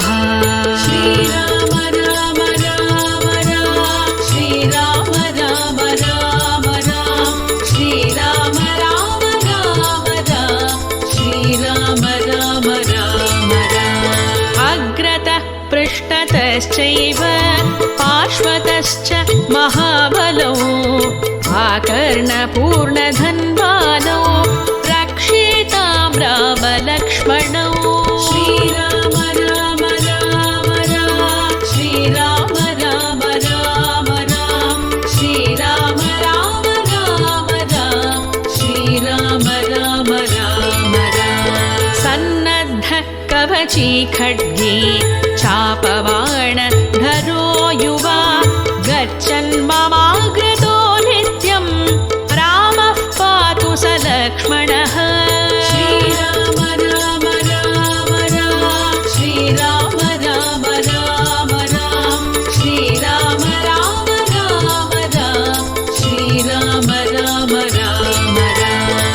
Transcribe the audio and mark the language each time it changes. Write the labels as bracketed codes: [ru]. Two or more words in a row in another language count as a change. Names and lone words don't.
[sa] श्रीराम राम राम राम श्रीराम राम राम राम श्रीराम राम राम राम श्रीराम राम राम राम। अग्रतः पृष्ठतश्चैव पार्श्वतश्च महाबलौ आकर्णपूर्णधन्वानौ रक्षेतां रामलक्ष्मणौ। श्रीराम राम राम राम श्रीराम राम राम राम श्रीराम राम राम राम श्रीराम राम राम राम। सन्नद्ध कवची खड्गे चापबाण धरो युवा गच्छन् ममाग्रतो नित्यं रामः पातु स लक्ष्मणः। श्रीराम राम राम राम श्रीराम राम राम राम श्रीराम राम राम राम श्रीराम राम राम राम।